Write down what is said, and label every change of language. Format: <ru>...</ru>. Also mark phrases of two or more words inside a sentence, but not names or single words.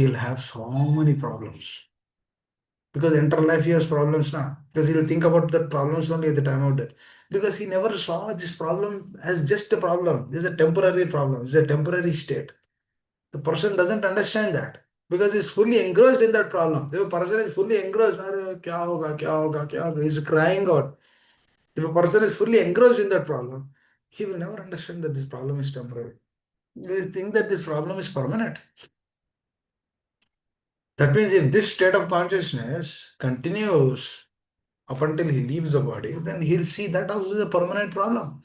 <en>He'll have so many problems. Because entire life he has problems now. Because he'll think about the problems only at the time of death. Because he never saw this problem as just a problem. This is a temporary problem. This is a temporary state. The person doesn't understand that. Because he's fully engrossed in that problem. If a person is fully engrossed,</en> <hi>"अरे, क्या होगा, क्या होगा, क्या होगा,"</hi> <en>he's crying out. If a person is fully engrossed in that problem, he will never understand that this problem is temporary. He will think that this problem is permanent. That means if this state of consciousness continues up until he leaves the body, then he'll see that also is a permanent problem.</en>